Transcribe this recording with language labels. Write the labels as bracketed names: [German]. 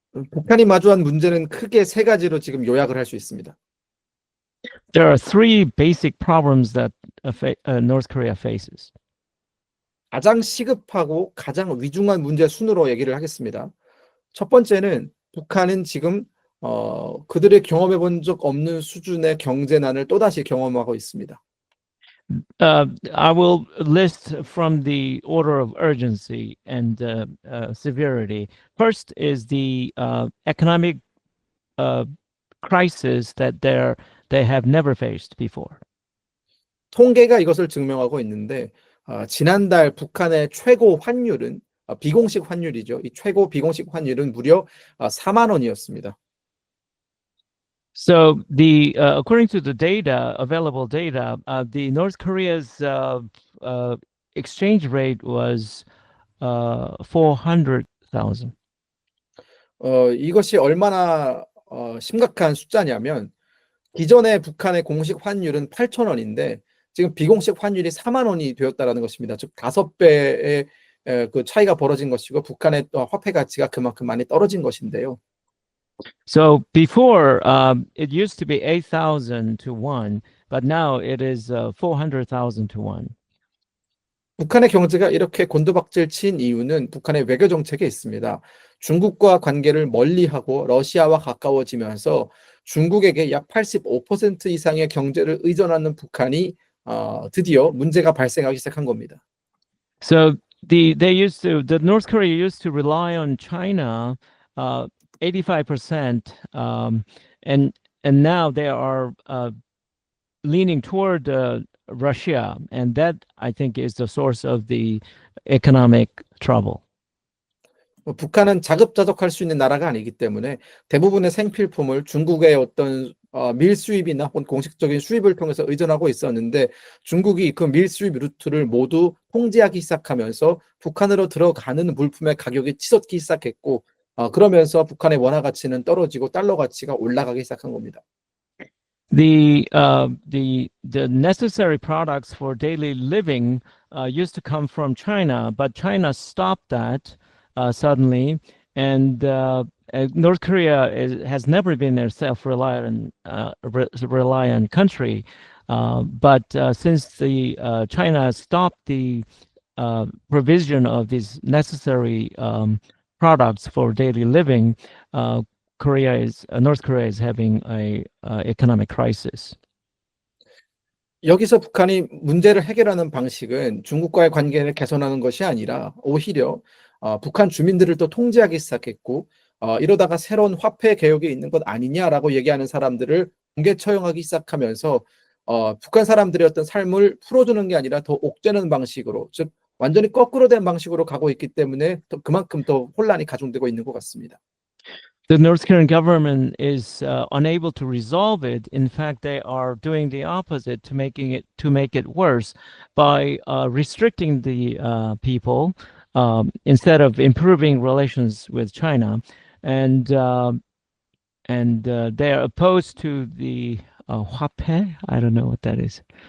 [Korean] 북한이 마주한 문제는 크게 세 가지로 지금 요약을 할 수 있습니다. [English] There are three basic problems that North Korea faces. [Korean] 가장 시급하고 가장 위중한 문제 순으로 얘기를 하겠습니다. 첫 번째는 북한은 지금 그들이 경험해 본 적 없는 수준의 경제난을 또다시 경험하고 있습니다. [English] I will list from the order of urgency and severity. First is the economic crisis that they have never faced before. [Korean] 통계가 이것을 증명하고 있는데 지난달 북한의 최고 환율은 비공식 환율이죠. 이 최고 비공식 환율은 무려 4만 원이었습니다. [English] So the according to the data, available data, the North Korea's exchange rate was 400,000. [Korean] 이것이 얼마나 심각한 숫자냐면 기존의 북한의 공식 환율은 8,000원인데 지금 비공식 환율이 4만 원이 되었다라는 것입니다. 즉 5배의 그 차이가 벌어진 것이고 북한의 또 화폐 가치가 그만큼 많이 떨어진 것인데요. [English] So before it used to be 8,000 to 1, but now it is 400,000 to 1. [Korean] 북한의 경제가 이렇게 곤두박질 친 이유는 북한의 외교 정책에 있습니다. 중국과 관계를 멀리하고 러시아와 가까워지면서 중국에게 약 85% 이상의 경제를 의존하는 북한이 드디어 문제가 발생하기 시작한 겁니다. [English] So the North Korea used to rely on China 85%, and now they are leaning toward Russia, and that I think is the source of the economic trouble. [Korean] 북한은 자급자족할 수 있는 나라가 아니기 때문에 대부분의 생필품을 중국의 어떤 밀 수입이나 혹은 공식적인 수입을 통해서 의존하고 있었는데 중국이 그 밀 수입 루트를 모두 통제하기 시작하면서 북한으로 들어가는 물품의 가격이 치솟기 시작했고 그러면서 북한의 원화 가치는 떨어지고 달러 가치가 올라가기 시작한 겁니다. [English] The necessary products for daily living used to come from China, but China stopped that suddenly, and North Korea has never been a self-reliant reliant country, but since China stopped the provision of these necessary products for daily living, North Korea is having a economic crisis. [Korean] 여기서 북한이 문제를 해결하는 방식은 중국과의 관계를 개선하는 것이 아니라 오히려 북한 주민들을 또 통제하기 시작했고 이러다가 새로운 화폐 개혁이 있는 것 아니냐라고 얘기하는 사람들을 공개 처형하기 시작하면서 북한 사람들의 어떤 삶을 풀어주는 게 아니라 더 옥죄는 방식으로, 즉 완전히 거꾸로 된 방식으로 가고 있기 때문에 그만큼 더 혼란이 가중되고 있는 것 같습니다. [English] The North Korean government is unable to resolve it. In fact, they are doing the opposite to make it worse by restricting the people instead of improving relations with China, and they are opposed to the 화폐. I don't know what that is.